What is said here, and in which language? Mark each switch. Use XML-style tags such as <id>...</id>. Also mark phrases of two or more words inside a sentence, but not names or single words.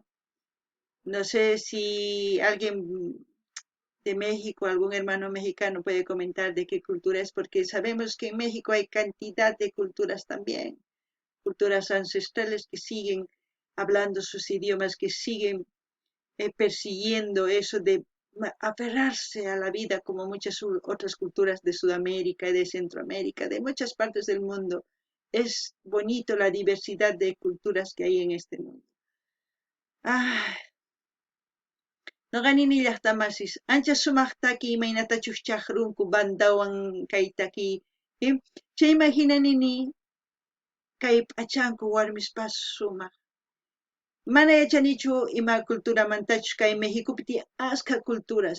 <es>No sé si alguien de México, algún hermano mexicano puede comentar de qué cultura es, porque sabemos que en México hay cantidad de culturas también, culturas ancestrales que siguen hablando sus idiomas, que siguen persiguiendo eso de aferrarse a la vida como muchas otras culturas de Sudamérica y de Centroamérica, de muchas partes del mundo. Es bonito la diversidad de culturas que hay en este mundo.</es> <qu>Ah, Noqanini llaqtamasis, ancha sumaqtaki imaynatachus chaqrunku bandawan kaytaki, chay imaginanini kay p'achanku warmispas sumaq. Mana yachanichu ima culturamantachus kay Mexicopi tiyan asqa culturas.</qu>